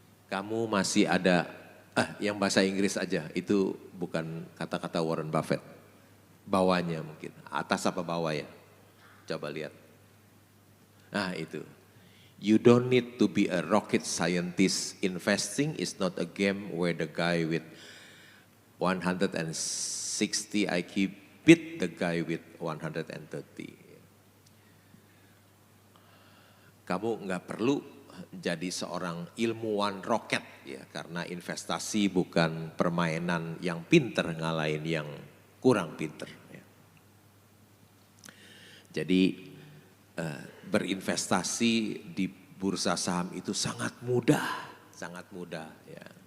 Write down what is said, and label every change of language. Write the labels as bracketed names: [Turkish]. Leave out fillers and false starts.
[Indonesian] Kamu masih ada, yang bahasa Inggris aja, itu bukan kata-kata Warren Buffett. Bawahnya mungkin, atas apa bawah ya? Coba lihat. Nah itu. [English] You don't need to be a rocket scientist. Investing is not a game where the guy with 160 IQ beat the guy with 130. [Indonesian] Kamu nggak perlu jadi seorang ilmuwan roket ya, karena investasi bukan permainan yang pinter ngalahin yang kurang pinter. Ya. Jadi berinvestasi di bursa saham itu sangat mudah ya.